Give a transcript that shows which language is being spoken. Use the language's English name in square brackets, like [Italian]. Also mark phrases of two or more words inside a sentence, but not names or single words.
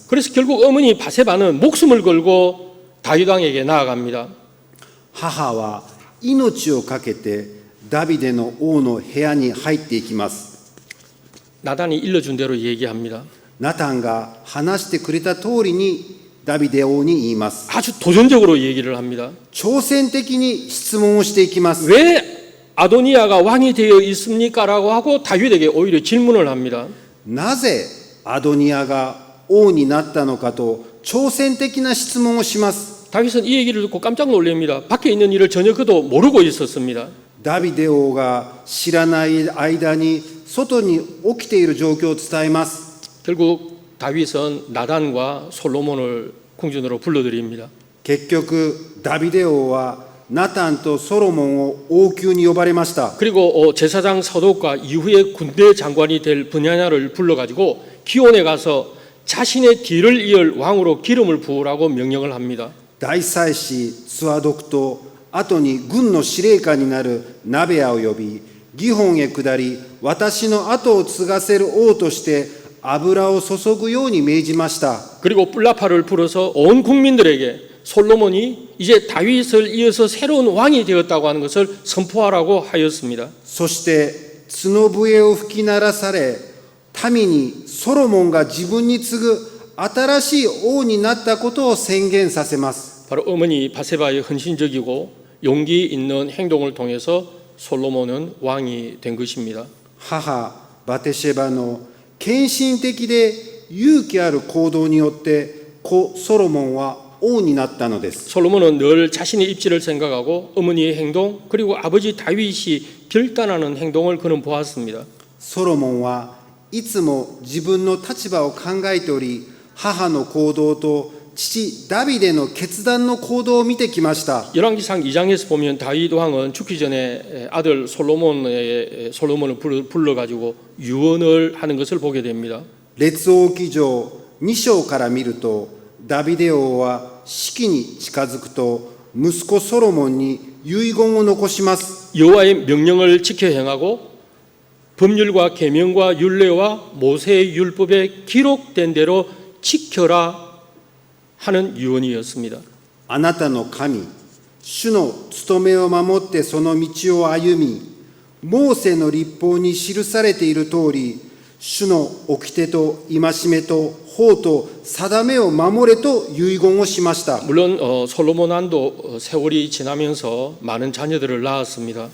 [Korean] 그래서 결국 어머니 바세바는 목숨을 걸고 다윗 왕에게 나아갑니다. [Japanese] 母は命を懸けてダビデの王の部屋に入っていきます。 [Korean] 나단이 일러준 대로 얘기합니다. [Japanese] ナタンが話してくれた通りにダビデ王に言います。 [Korean] 아주 도전적으로 얘기를 합니다. [Japanese] 挑戦的に質問をしていきます。 [Korean] 왜 아도니아가 왕이 되어 있습니까? 라고 하고 다윗에게 오히려 질문을 합니다. [Japanese] なぜアドニアが王になったのかと挑戦的な質問をします。 [Korean] 다윗은 이 얘기를 듣고 깜짝 놀랍니다. 밖에 있는 일을 전혀 그도 모르고 있었습니다. [Japanese] ダビデ王が知らない間に外に起きている状況を伝えます。 [Korean] 결국 다윗은 나단과 솔로몬을 궁전으로 불러들입니다. [Japanese] 結局ダビデ王はナタンとソロモンを王宮に呼ばれました。 [Korean] 그리고 제사장 사독과 이후에 군대 장관이 될 브냐냐를 불러가지고 기온에 가서 자신의 뒤를 이을 왕으로 기름을 부으라고 명령을 합니다. [Japanese] 大祭司ツアドクと後に軍の司令官になるナベアを呼び、ギホンへ下り、私の後を継がせる王として油を注ぐように命じました。 [Korean] 그리고 뿔라파를 불어서 온 국민들에게 솔로몬이 이제 다윗을 이어서 새로운 왕이 되었다고 하는 것을 선포하라고 하였습니다. [Japanese] そして角笛を吹き鳴らされ、民にソロモンが自分に次ぐ新しい王になったことを宣言させます。 [Korean] 바로 어머니 바세바의 헌신적이고 용기 있는 행동을 통해서 솔로몬은 왕이 된 것입니다. [Japanese] 母バテシェバの献身的で勇気ある行動によって子ソロモンは王になったのです。 [Korean] 솔로몬은 늘 자신의 입지를 생각하고 어머니의 행동 그리고 아버지 다윗이 결단하는 행동을 그는 보았습니다. [Japanese] ソロモンはいつも自分の立場を考えており、母の行動と父ダビデの決断の行動を見てきました。 [Korean] 열왕기상 2장에서 보면 다윗 왕은 죽기 전에 아들 솔로몬을 불러가지고 유언을 하는 것을 보게 됩니다. [Japanese] 列王記上2章から見ると、ダビデ王は死期に近づくと息子ソロモンに遺言を残します。 [Korean] 여호와의 명령을 지켜 행하고 법률과 계명과 율례와 모세의 율법에 기록된 대로 지켜라 하는 유언이었습니다. [Japanese] あなたの神、主の務めを守ってその道を歩み、モーセの律法に記されている通り、主の掟と戒めと法と定めを守れと遺言をしました。 [Korean] 물론 솔로몬 왕도 세월이 지나면서 많은 자녀들을 낳았습니다.